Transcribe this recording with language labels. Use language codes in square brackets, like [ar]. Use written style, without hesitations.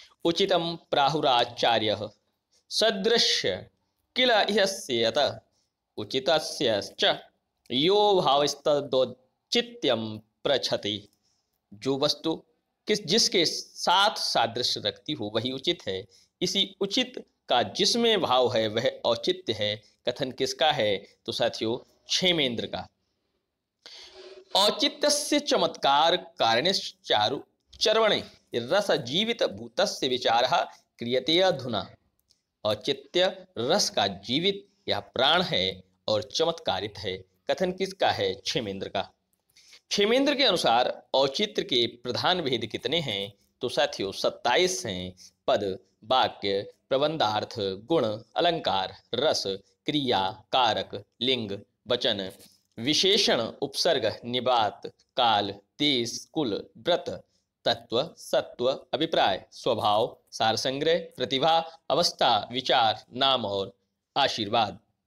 [sa] उचितम प्राहुराचार्य सदृश्य किल इहस्यत उचितस्य च यो भावस्तदौचित्यम प्रच्छते। [hi] जो वस्तु जिसके साथ सादृश्य रखती हो वही उचित है। इसी उचित का जिसमें भाव है वह औचित्य है। कथन किसका है? तो साथियों क्षेमेंद्र का। [sa] औचित्यस्य चमत्कार कारणेश्चारु चर्वणे रस जीवित भूतस्य विचारः क्रियते अधुना। [hi] औचित्य रस का जीवित या प्राण है और चमत्कारित है। कथन किसका है? क्षेमेंद्र का। क्षेमेंद्र के अनुसार औचित्य के प्रधान भेद कितने हैं? तो साथियों 27 हैं। पद, वाक्य, प्रबंधार्थ, गुण, अलंकार, रस, क्रिया, कारक, लिंग, वचन, विशेषण, उपसर्ग, निबात, काल, देश, कुल, व्रत, तत्व, सत्व, अभिप्राय, स्वभाव, सार संग्रह, प्रतिभा, अवस्था, विचार, नाम और आशीर्वाद।